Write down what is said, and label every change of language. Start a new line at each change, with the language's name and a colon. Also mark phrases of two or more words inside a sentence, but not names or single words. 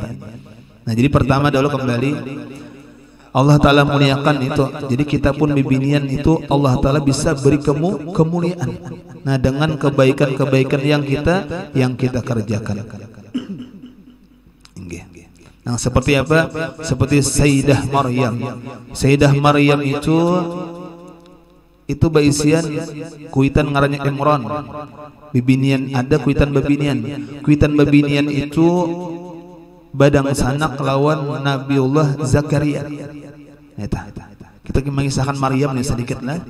Indonesian: Nah jadi pertama dulu kembali Allah Ta'ala muliakan itu.
Banjar: Jadi kita pun bibinian itu Allah Ta'ala bisa beri kemuliaan.
Indonesian: Nah dengan kebaikan-kebaikan yang kita kerjakan. Nah, seperti apa? Seperti Sayyidah Maryam.
Banjar: Sayyidah Maryam itu baisian kuitan ngarannya Imran. Bibinian ada kuitan babinian. Kuitan babinian itu badang sanak lawan Nabiullah Zakaria. Eta.
Indonesian: Kita mengisahkan Maryam nih sedikit lah.